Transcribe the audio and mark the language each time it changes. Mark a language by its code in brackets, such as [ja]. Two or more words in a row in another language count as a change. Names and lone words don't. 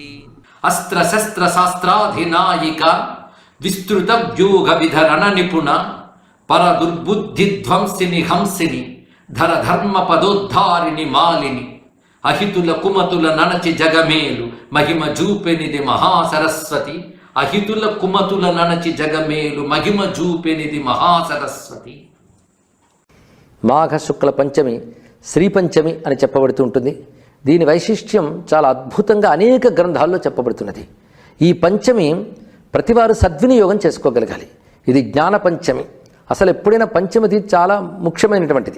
[sa] अस्त्र शस्त्र शास्त्राधिनायिक विस्तृत व्यूह विधरण निपुण पर दुर्बुद्धि ध्वंसिनि हंसिनि धर धर्म पदोद्धारिणि मालिनि [te] అహితుల కుమతుల ననచి జగమేలు మహిమ జూపేనిధి [sa] महासरस्वती [te] అహితుల కుమతుల ననచి జగమేలు మహిమ జూపేనిధి [sa] महासरस्वती। [te] మాఘ శుక్ల పంచమి శ్రీ పంచమి అని చెప్పబడుతూ ఉంటుంది. దీని వైశిష్ట్యం చాలా అద్భుతంగా అనేక గ్రంథాల్లో చెప్పబడుతున్నది. ఈ పంచమి ప్రతివారు సద్వినియోగం చేసుకోగలగాలి. ఇది జ్ఞాన పంచమి. అసలు ఎప్పుడైనా పంచమి తిథి చాలా ముఖ్యమైనటువంటిది.